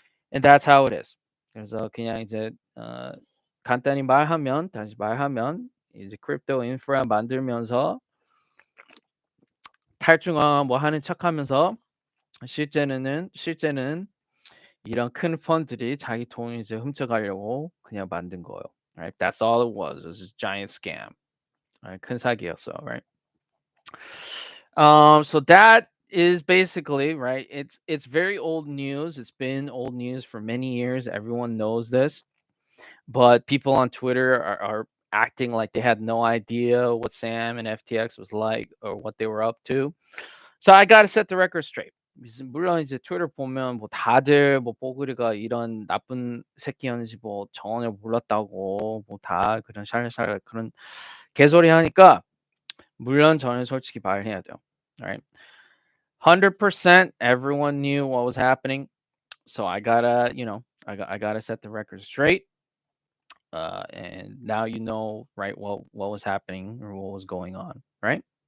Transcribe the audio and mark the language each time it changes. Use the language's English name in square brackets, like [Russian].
[English] And that's how it is. [Korean] 그래서 그냥 이제 간단히 다시 말하면 이제 크립토 인프라 만들면서 탈중앙 뭐 하는 척하면서 실제는 이런 큰 펀드들이 자기 돈을 이제 훔쳐가려고 그냥 만든 거예요. [English] Right? That's all it was. It was a giant scam. Right? [Korean] 큰 사기였어. [English] Right? So that is basically right. It's very old news. It's been old news for many years. Everyone knows this, but people on Twitter are acting like they had no idea what Sam and FTX was like or what they were up to. So I gotta set the record straight. [Korean] 물론 이제 트위터 보면 뭐 다들 뭐 뽀글이가 이런 나쁜 새끼였는지 뭐 전혀 몰랐다고 뭐 다 그런 샬샬 그런 개소리 하니까 물론 저는 솔직히 말해야 돼요. [English] Right? 100% everyone knew what was happening. So I gotta, I gotta set the record straight. And now you know, right, what was happening or what was going on, right?